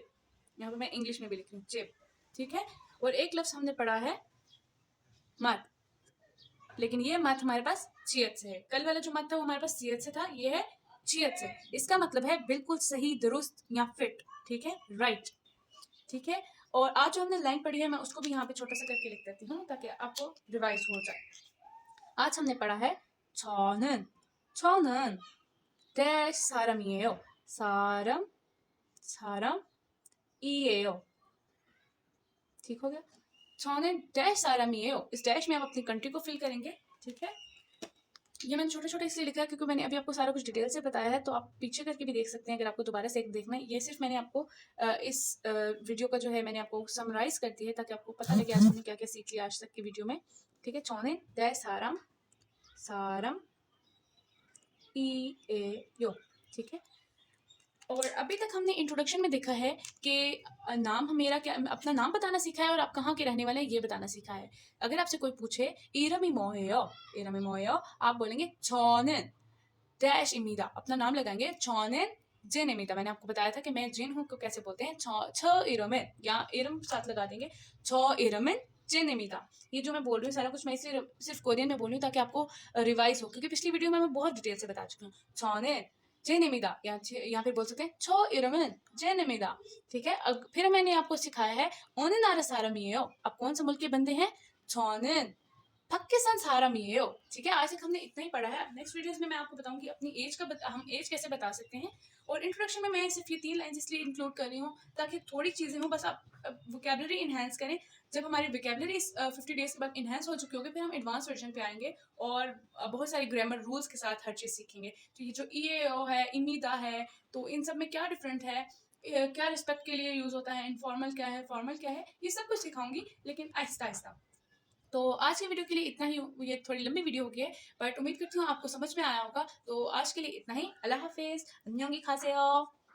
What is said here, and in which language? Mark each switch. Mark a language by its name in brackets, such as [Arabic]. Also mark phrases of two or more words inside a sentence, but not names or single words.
[Hindi] यहाँ पे मैं इंग्लिश में भी लिख रही हूँ चिप, ठीक है। और एक लफ्ज हमने पढ़ा है मत, लेकिन ये मत हमारे पास छियत से है। कल वाला जो मत था वो हमारे पास छियत से था, ये है छियत से। इसका मतलब है बिल्कुल सही, दुरुस्त या फिट, ठीक है, राइट, ठीक है। और आज जो हमने लाइन पढ़ी है मैं उसको भी यहाँ पे छोटा सा करके लिख देती हूँ ताकि आपको रिवाइज हो जाए। आज हमने पढ़ा है [Korean] 저는, 저는 dash 사람이에요. 사람, 사람이에요. [Hindi] ठीक हो गया। [Korean] 저는 dash 사람이에요। [Hindi] इस डैश में आप अपनी कंट्री को फिल करेंगे, ठीक है। ये मैंने छोटे छोटे इसलिए लिखा है क्योंकि मैंने अभी आपको सारा कुछ डिटेल से बताया है, तो आप पीछे करके भी देख सकते हैं अगर आपको दोबारा से एक देखना है। ये सिर्फ मैंने आपको इस वीडियो का जो है मैंने आपको समराइज कर दी है ताकि आपको पता लगे आज हमने क्या क्या सीख लिया आज तक की वीडियो में, ठीक है। [Korean] 저는 내 사람이에요, [Hindi] ठीक है। और अभी तक हमने इंट्रोडक्शन में देखा है कि नाम मेरा क्या, अपना नाम बताना सीखा है और आप कहाँ के रहने वाले हैं ये बताना सीखा है। अगर आपसे कोई पूछे [Korean] 이름이 뭐예요, 이름이 뭐예요, [Hindi] आप बोलेंगे [Korean] 저는 डैश입니다, [Hindi] अपना नाम लगाएंगे। [Korean] 저는 जेन입니다, [Hindi] मैंने आपको बताया था कि मैं जेन हूँ को कैसे बोलते हैं। [Korean] 저 이름은, [Hindi] या इरम साथ लगा देंगे, [Korean] 저 이름은 जेन입니다। [Hindi] ये जो मैं बोल रही हूँ सारा कुछ मैं इसलिए सिर्फ कोरियन में बोल रही हूँ ताकि आपको रिवाइज हो, क्योंकि पिछली वीडियो में मैं बहुत डिटेल से बता चुकी हूँ। [Korean] 저는 जेन입니다, [Hindi] या फिर बोल सकते हैं [Korean] 저 이름은 जेन입니다, [Hindi] ठीक है। फिर मैंने आपको सिखाया है [Korean] 어느 나라 사람이에요, [Hindi] आप कौन से मुल्क के बंदे हैं। [Korean] 저는 पाकिस्तान 사람이에요, [Hindi] ठीक है। आज तक हमने इतना ही पढ़ा है। [English] next videos [Hindi] में मैं आपको बताऊंगी अपनी एज का हम एज कैसे बता सकते हैं। और इंट्रोडक्शन में मैं सिर्फ ये 3 लाइन इसलिए इंक्लूड कर रही हूँ ताकि थोड़ी चीज़ें हों, बस आप वोकेबलरी इन्हेंस करें। जब हमारी वोकेबलरी 50 डेज के बाद इन्हेंस हो चुकी होगी फिर हम [English] advance version [Hindi] पे आएंगे और बहुत सारी [English] grammar rules [Hindi] के साथ हर चीज़ सीखेंगे। तो ये जो ईएओ है, इमीदा है, तो इन सब में क्या डिफरेंट है, क्या रिस्पेक्ट के लिए यूज़ होता है, इनफॉर्मल क्या है, फॉर्मल क्या है, ये सब कुछ सिखाऊंगी लेकिन आहिस्ता आहिस्ता। तो आज की वीडियो के लिए इतना ही। ये थोड़ी लंबी वीडियो हो गई है बट उम्मीद करती हूँ आपको समझ में आया होगा। तो आज के लिए इतना ही। अल्लाह हाफिज़, [Korean] 안녕히 가세요।